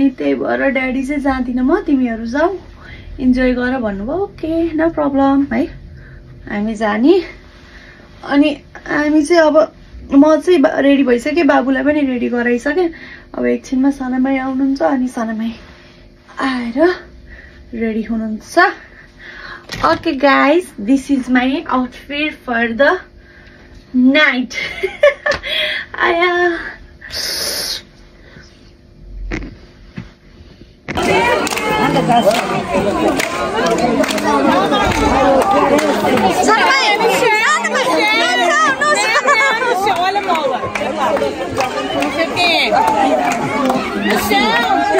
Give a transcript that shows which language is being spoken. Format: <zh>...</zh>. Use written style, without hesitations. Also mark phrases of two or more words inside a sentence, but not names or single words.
<ne>त्यही भएर ड्याडी चाहिँ जाँदिन म तिमीहरू जाऊ इन्जोय गर भन्नुभयो</ne> <en>okay no problem</en> <ne>है हामी जाने अनि हामी चाहिँ अब म चाहिँ रेडी भइसकेँ बाबुलाई पनि रेडी गराइसकेँ अब एकछिनमा सानामाई आउनुहुन्छ अनि सानामाई आएर रेडी हुनुहुन्छ</ne> <en>okay guys this is my outfit for the night</en> <ne>आया</ne> <pt>Olha, Mola. Não sei quem é. No chão.</pt>